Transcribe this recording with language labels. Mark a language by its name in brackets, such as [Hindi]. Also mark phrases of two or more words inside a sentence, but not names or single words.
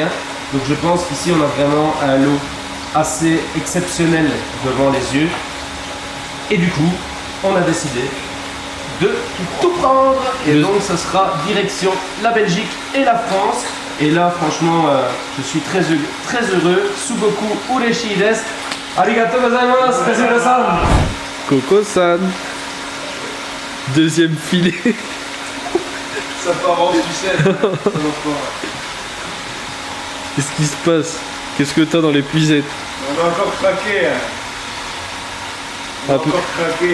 [French] Donc je pense qu'ici on a vraiment un lot assez exceptionnel devant les yeux. Et du coup, on a décidé de tout prendre. Et donc ça sera direction la Belgique et la France. Et là franchement, je suis très heureux. [Japanese] すごく嬉しいです。ありがとうございます、Kazuhiro-san. [French] Coco-san. Deuxième filet. Ça part en sucette. Qu'est-ce qui se passe? Qu'est-ce que t'as dans les puisettes? On a encore craqué. On a encore craqué.